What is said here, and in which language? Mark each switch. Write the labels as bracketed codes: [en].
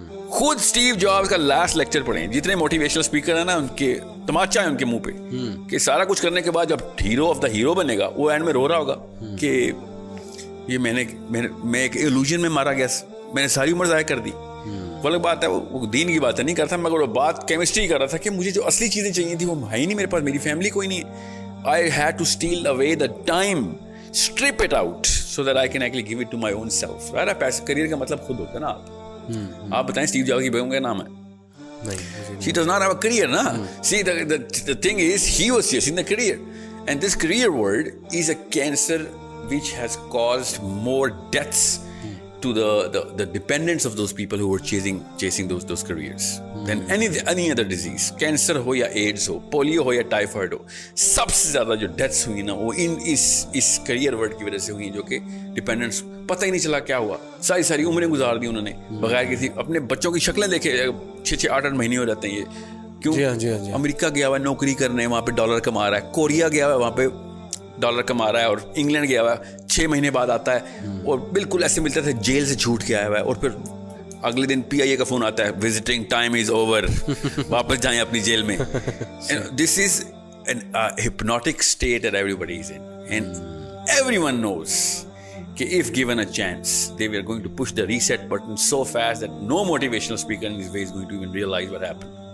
[ur] خود Steve jobs کا last lecture پڑھیں. جتنے موٹیویشنل اسپیکر ہیں نا, ان کے تماچا ہے ان کے منہ پہ کہ سارا کچھ کرنے کے بعد جب ہیرو آف دا ہیرو بنے گا, وہ اینڈ میں رو رہا ہوگا کہ یہ میں ایک ایلوژن میں مارا گیا, میں نے ساری عمر ضائع کر دی. وہ الگ بات ہے, وہ دین کی بات نہیں کرتا, مگر وہ بات کیمسٹری کر رہا تھا کہ مجھے جو اصلی چیزیں چاہیے تھی وہ ہے ہی نہیں میرے پاس, میری فیملی کوئی نہیں ہے. [en] I had to steal away the time, strip it out so that I can actually give it to my own self. right? [ur] Career کا مطلب خود ہوتا ہے نا. آپ بتائیں اسٹیو جابس کی بیگم کا نام ہے, [en] she does not have a career [ur] na. [en] See the thing is he was chasing the career, and this career world is a cancer which has caused more deaths to the dependents of those people who were chasing those careers than any other disease. [ur] Cancer ho ya AIDS ho, polio ho ya typhoid ho, سب سے زیادہ جو deaths ہوئی نا وہ اس career word کی وجہ سے ہوئی, جو کہ ڈپینڈنٹس پتہ ہی نہیں چلا کیا ہوا. ساری عمریں گزار دی انہوں نے بغیر کسی, اپنے بچوں کی شکلیں دیکھے 6 8 مہینے ہو جاتے ہیں یہ. کیوں؟ امریکہ گیا ہوا ہے نوکری کرنے, وہاں پہ ڈالر کما رہا ہے. کوریا گیا ہوا ہے, وہاں پہ ڈالر کما رہا ہے. اور انگلینڈ گیا ہوا ہے, 6 مہینے بعد آتا ہے اور بالکل ایسے ملتا تھا جیل سے چھوٹ کے آیا ہوا ہے, اور پھر اگلے دن PIA کا فون آتا ہے, [en] visiting time is over, [ur] واپس جائیں اپنی جیل میں. [en] This is an hypnotic state that everybody is in, and everyone knows کہ if given a chance they were going to push the reset button so fast that no motivational speaker in this way is going to even realize what happened.